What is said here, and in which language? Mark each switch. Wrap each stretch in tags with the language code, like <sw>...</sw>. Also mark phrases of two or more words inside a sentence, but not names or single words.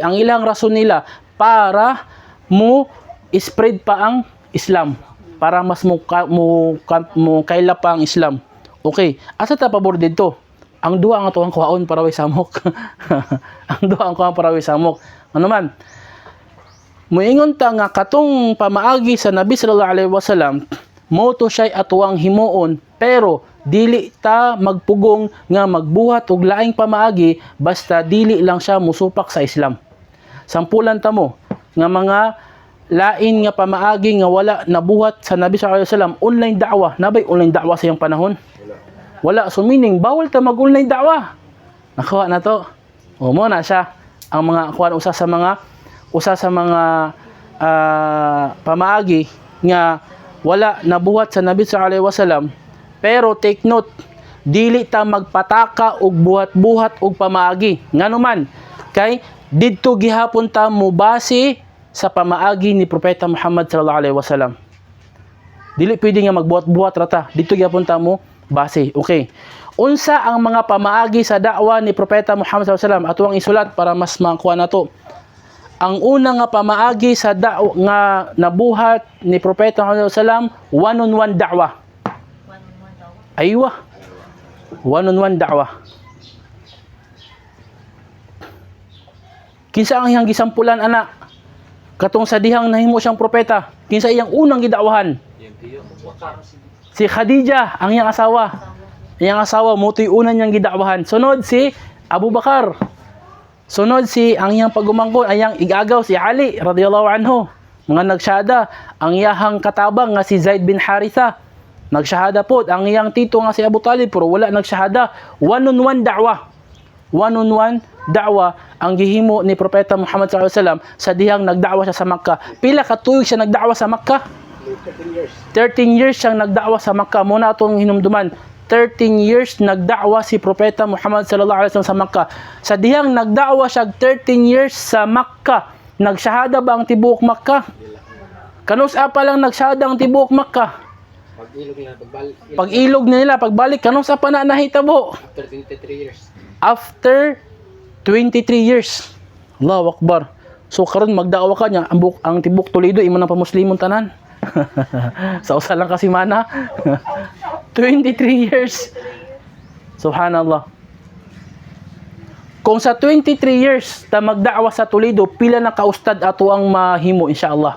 <ceb>Ang ilang rason nila para mo spread pa ang Islam, para mas mo kaila pa ang Islam. Okay, asa ta pabor dito? Ang duha nga tuwang kuhaon para way samok. Ang duha ang kuhaon para way samok. Ano man? Muingon ta nga katong pamaagi sa Nabi</ceb> <ar>صلى الله عليه وسلم,</ar> <ceb>mo to siya atuang himuon, pero dili ta magpugong nga magbuhat og laing pamaagi basta dili lang siya musupak sa Islam. Sampulan ta mo nga mga lain nga pamaagi nga wala nabuhat sa Nabi</ceb> <ar>صلى الله عليه وسلم,</ar> <ceb>online da'wa. Nabay online da'wa sa iyang panahon? Wala. So meaning bawal ta mag-online da'wa. Nakuha na to. O mo na siya ang mga kuan usa sa mga pamaagi nga wala nabuhat sa Nabi</ceb> <ar>صلى الله عليه وسلم.</ar> <ceb>Pero</ceb> <en>take note,</en> <ceb>dili ta magpataka og buhat-buhat og pamaagi. Nganuman kay didto gihapon ta mo base sa pamaagi ni Propeta Muhammad</ceb> <ar>صلى الله عليه وسلم.</ar> <ceb>Dili pwede nga magbuhat-buhat rata. Dito gihapon ta mo base. Okay. Unsa ang mga pamaagi sa da'wa ni Propeta Muhammad</ceb> <ar>صلى الله عليه وسلم?</ar> <ceb>Ato ang isulat para mas makuha nato. Ang una nga pamaagi sa da'wa nga nabuhat ni Propeta Muhammad</ceb> <ar>صلى الله عليه وسلم,</ar> <ceb>one-on-one da'wa. Aywa. One-on-one da'wa. Kinsa ang iyang gisampulan anak? Katong sa dihang nahimo siyang propeta. Kinsa iyang unang gida'wahan? Si Khadija, ang iyang asawa. Iyang asawa motoy una niyang gida'wahan. Sunod si Abu Bakar. Sunod si ang iyang pagumangkon, ang iyang igagaw si Ali</ceb> <ar>رضي الله عنه.</ar> <ceb>Mga nagsyahada ang iyahang katabang nga si Zaid bin Haritha. Nagsyahada po ang iyang tito nga si Abu Talib pero wala nagsyahada. One-on-one da'wa. One-on-one da'wa ang gihimo ni Propeta Muhammad</ceb> <ar>صلى الله عليه وسلم</ar> <ceb>sa dihang nagda'wa siya sa Makkah. Pila ka tuig siya nagda'wa sa Makkah? 13 years siyang nagda'wa sa Makkah. Muna atong hinumduman. 13 years nagda'wa si Propeta Muhammad</ceb> <ar>صلى الله عليه وسلم</ar> <ceb>sa Makkah. Sa dihang nagda'wa siya 13 years sa Makkah, nagsyahada ba ang tibuok Makkah? Kanus-a pa lang nagsyahada ang tibuok Makkah. Pag-ilog nila, pagbalik, kanus-a pa na nahitabo?</ceb> <en>After 23 years. After 23 years.</en> <ar>الله أكبر.</ar> <ceb>So karon magda'wa ka niya, ang tibok Toledo imo nang pamuslimon tanan. Sa usa lang kasi mana. 23 years. Subhanallah. Kung sa 23 years ta magda'wa sa Toledo, pila na kaustad ato ang mahimo insyaallah.</ceb>